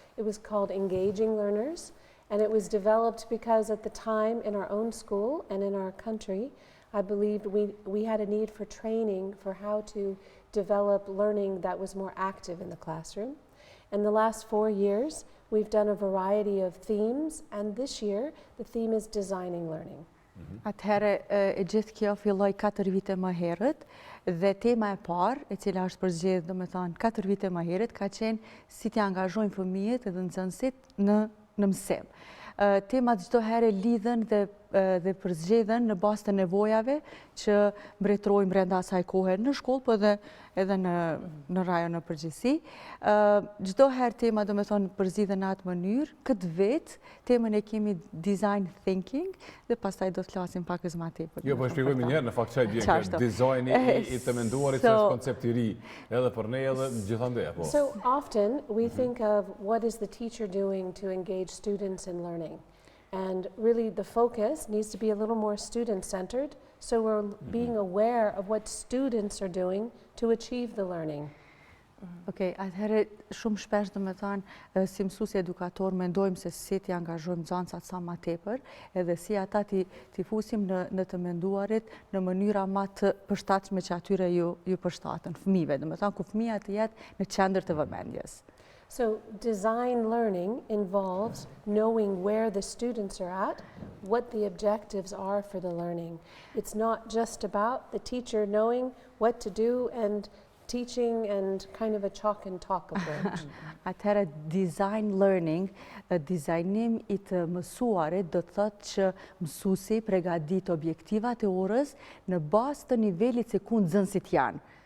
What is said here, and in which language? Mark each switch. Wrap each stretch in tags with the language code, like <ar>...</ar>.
<en>It was called Engaging Learners. And it was developed because at the time in our own school and in our country, I believed we had a need for training for how to develop learning that was more active in the classroom. In the last 4 years, we've done a variety of themes, and this year the theme is designing learning.</en> <sq>Atëherë e gjithë kjo filloi 4 vite më herët dhe tema e parë, e cila është përzgjedhur domethënë 4 vite më herët, ka qenë si të angazhojmë fëmijët edhe nxënësit në mësim. Temat çdo herë lidhen dhe përzgjedhen në bazë të nevojave që mbretërojnë brenda asaj kohe në shkollë, po edhe në rajon në përgjithësi. Çdo herë tema domethënë përzgjedhen në atë mënyrë. Këtë vit temën e kemi design thinking dhe pastaj do të flasim pak më tepër. Jo, po e shpjegojmë një herë në fakt çaj vjen dizajni i të menduarit është koncept i ri edhe për ne edhe gjithandej apo.</sq> <en>So often we think of what is the teacher doing to engage students in learning. And really the focus needs to be a little more student-centered, so we're being aware of what students are doing to achieve the learning.</en> <sq>Okej, atëherë shumë shpesh domethënë si mësuesi edukator mendojmë se si t'i angazhojmë nxënësat sa më tepër, edhe si ata t'i fusim në të menduarit në mënyra më të përshtatshme që atyre ju përshtaten fëmijëve, domethënë ku fëmia të jetë në qendër të vëmendjes.</sq> <en>So design learning involves knowing where the students are at, what the objectives are for the learning. It's not just about the teacher knowing what to do and teaching and kind of a chalk and talk approach.</en> <sq>Atëherë design learning, dizajnim i të mësuarit do të thotë që mësuesi përgatit objektivat e orës në bazë të nivelit se ku nxënësit janë.</sq>